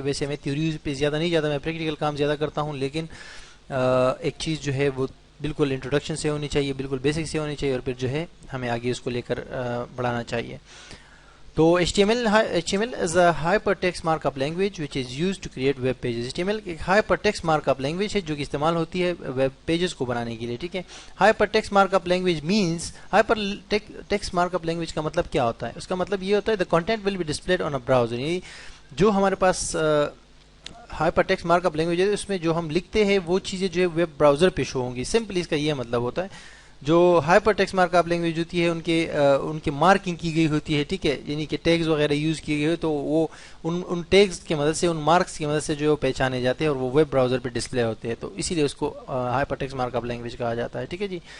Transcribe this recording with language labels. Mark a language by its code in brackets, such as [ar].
[ur] ویسے میں تھیوریز پہ زیادہ نہیں جاتا، میں پریکٹیکل کام زیادہ کرتا ہوں، لیکن ایک چیز جو ہے وہ بالکل انٹروڈکشن سے ہونی چاہیے، بالکل بیسک سے ہونی چاہیے، اور پھر جو ہے ہمیں آگے اس کو لے کر بڑھانا چاہیے. [en] تو HTML is a hypertext markup language which is used to create web pages. [ur] HTML ایک hypertext markup language ہے جو کہ استعمال ہوتی ہے ویب پیجز کو بنانے کے لیے، ٹھیک ہے. [en] hypertext markup language means hypertext markup language [ur] کا مطلب کیا ہوتا ہے؟ [en] اس کا مطلب یہ ہوتا ہے the content will be displayed on a browser. [ur] یعنی جو ہمارے پاس ہائپرٹیکسٹ مارک اپ لینگویج ہے، اس میں جو ہم لکھتے ہیں وہ چیزیں جو ہے ویب براؤزر پہ شو ہوں گی. سمپلی اس کا یہ مطلب ہوتا ہے. جو hyper text mark up language ہوتی ہے ان کے مارکنگ کی گئی ہوتی ہے، ٹھیک ہے، یعنی کہ ٹیگز وغیرہ یوز کیے گئے، تو وہ ان ٹیگز کی مدد سے، ان مارکس کی مدد سے جو پہچانے جاتے ہیں اور وہ ویب براؤزر پہ ڈسپلے ہوتے ہیں. تو اسی لیے اس کو hyper text mark up language کہا جاتا ہے، ٹھیک ہے جی.